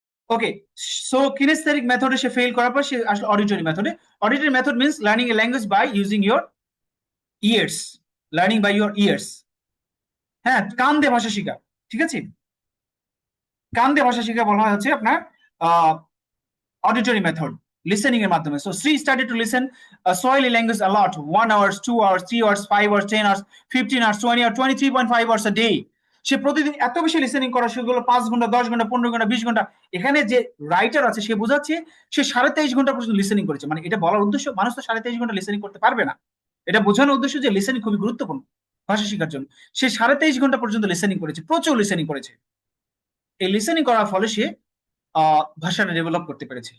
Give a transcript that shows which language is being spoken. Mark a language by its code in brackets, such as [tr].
[bn] ওকে, so কিনেস্থেটিক মেথডে সে fail করার পর সে আসলে অডিটরি মেথডে। [en] Auditory method means learning a language by using your ears, learning by your ears. [bn] হ্যাঁ, কান দিয়ে ভাষা শেখা। ঠিক আছে, কান দিয়ে ভাষা শেখা বলা হচ্ছে আপনার অডিটরি মেথড, লিসেনিং এর মাধ্যমে। [en] So she started to listen Swahili language a lot, 1 hours, 2 hours, 3 hours, 5 hours, 10 hours, 15 hours, 20 hours, 23.5 hours a day। [bn] সে প্রতিদিন এত বেশি লিসেনিং করা শুরু করলো, 5 ঘন্টা, 10 ঘন্টা, 15 ঘন্টা, 20 ঘন্টা। এখানে যে রাইটার আছে সে বোঝাচ্ছে সে 23.5 ঘন্টা পর্যন্ত লিসেনিং করেছে। মানে এটা বলার উদ্দেশ্য, মানুষ তো 23.5 ঘন্টা লিসেনিং করতে পারবে না, এটা বোঝানোর উদ্দেশ্য যে লিসেনিং খুবই গুরুত্বপূর্ণ ভাষা শেখার জন্য। সে 23.5 ঘন্টা পর্যন্ত লিসেনিং করেছে, প্রচুর লিসেনিং করেছে। এই লিসেনিং করার ফলে সে ভাষাটা ডেভেলপ করতে পেরেছে।